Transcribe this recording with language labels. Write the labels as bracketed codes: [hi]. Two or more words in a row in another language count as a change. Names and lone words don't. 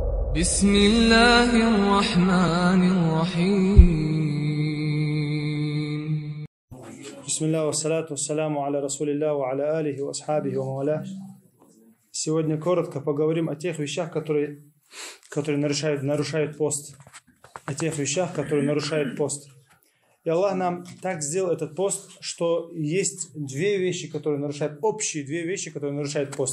[ar] بسم الله الرحمن الرحيم. بسم الله والصلاة والسلام على رسول الله وعلى آله وأصحابه وموالاه. [ru] Сегодня коротко поговорим о тех вещах, которые нарушают пост. О тех вещах, которые нарушают пост. И Аллах нам так сделал этот пост, что есть две вещи, которые нарушают, общие две вещи, которые нарушают пост.